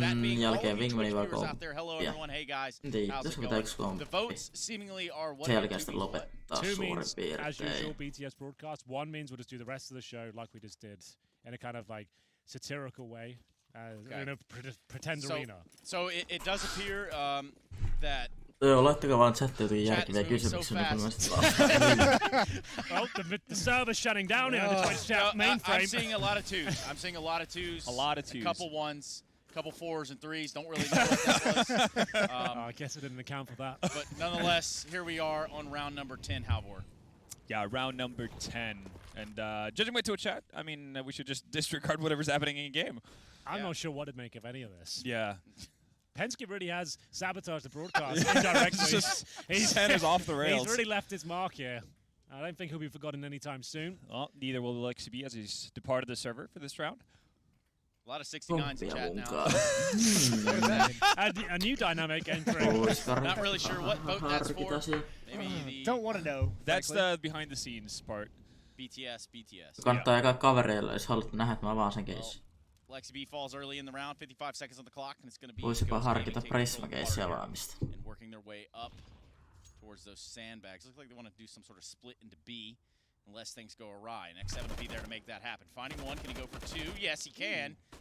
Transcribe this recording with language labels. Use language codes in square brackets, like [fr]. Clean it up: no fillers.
[en] That being all you Twitch viewers out there. Hello, everyone. Hey, guys. How's it going? The votes seemingly are what Two means, as usual, BTS broadcast. 1 means we'll just do the rest of the show like we just did, in a kind of like satirical way, in a pretend arena. So it does appear that... [fi] Joo, laittakaa vaan chattiin jotenkin järkeviä kysymyksiä, niin kun [en] Well, the server's shutting down here on the Twitch chat mainframe. I'm seeing a lot of 2s. I'm seeing a lot of 2s. A lot of 2s. A couple 1s. Couple 4s and 3s, don't really know what that was. I guess I didn't account for that. But nonetheless, here we are on round number 10, Halvor. Yeah, round number 10. And judging by Twitch chat, I mean, we should just disregard whatever's happening in game. I'm not sure what to make of any of this. Yeah. Penske really has sabotaged the broadcast indirectly. His head is off the rails. He's really left his mark here. I don't think he'll be forgotten anytime soon. Well, neither will LXB as he's departed the server for this round. A lot of 69s in chat now. A new dynamic entering. Not really sure what vote that's for. Maybe the Don't want to know. That's the behind the scenes part. BTS. [fi] Kannattaa jakaa kavereille, jos haluatte nähdä, että mä avaan sen keissin. [en] LXB falls early in the round, 55 seconds on the clock, and it's going to be [fi] Voisipa harkita Prisma-keissin avaamista. [en] and working their way up towards those sandbags. Looks like they want to do some sort of split into B, unless things go awry. Next 7 will be there to make that happen. Finding one, can he go for 2? Yes, he can.